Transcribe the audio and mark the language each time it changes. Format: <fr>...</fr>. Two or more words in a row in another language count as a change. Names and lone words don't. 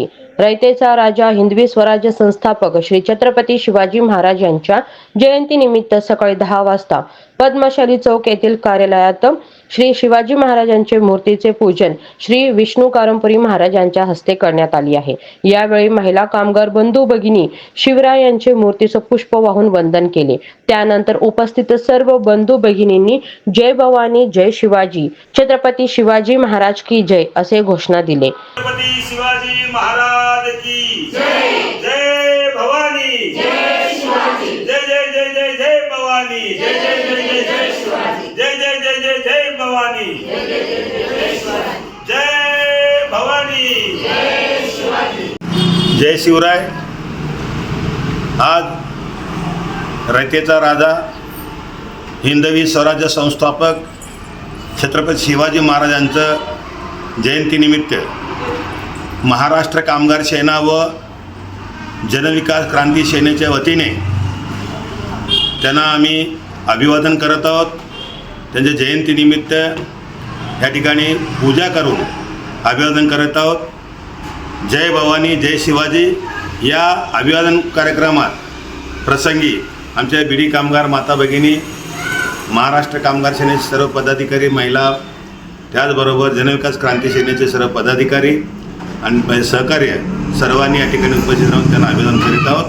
<mr>रयतेचा राजा हिंदवी स्वराज्य संस्थापक श्री छत्रपती शिवाजी महाराज यांच्या जयंतीनिमित्त सकाळी 10 वाजता पद्मशाली चौक येथील कार्यालयात श्री शिवाजी महाराजांचे मूर्तीचे पूजन श्री विष्णू कारंपुरी महाराज यांच्या हस्ते करण्यात आले आहे. यावेळी महिला कामगार बंधू भगिनी शिवराय यांचे मूर्तीचे पुष्प वाहून वंदन केले. त्यानंतर उपस्थित सर्व बंधू भगिनींनी जय भवानी, जय शिवाजी, छत्रपती शिवाजी महाराज</mr> <hi>की जय</hi> <mr>असे घोषणा दिले. छत्रपती शिवाजी महाराज</mr> <hi>की जय,</hi> <mr>जय भवानी, जय शिवाजी, जय जय जय जय जय भवानी, जय जय जय जय जय शिवाजी, जय जय जय जय जय भवानी, जय जय जय जय शिवाजी, जय भवानी, जय शिवाजी, जय शिवराय. आज रयतेचा राजा हिंदवी स्वराज्य संस्थापक छत्रपती शिवाजी महाराजांचं जयंतीनिमित्त महाराष्ट्र कामगार सेना व जनविकास क्रांती सेनेच्या वतीने त्यांना आम्ही अभिवादन करत आहोत. त्यांच्या जयंतीनिमित्त या ठिकाणी पूजा करून अभिवादन करत आहोत. जय भवानी, जय शिवाजी या अभिवादन कार्यक्रमात प्रसंगी आमच्या बीडी कामगार माता भगिनी, महाराष्ट्र कामगार सेनेचे सर्व पदाधिकारी, महिला, त्याचबरोबर जनविकास क्रांती सेनेचे सर्व पदाधिकारी आणि सहकार्य सर्वांनी या ठिकाणी उपस्थित राहून त्यांना अभिवादन करीत आहोत.</mr>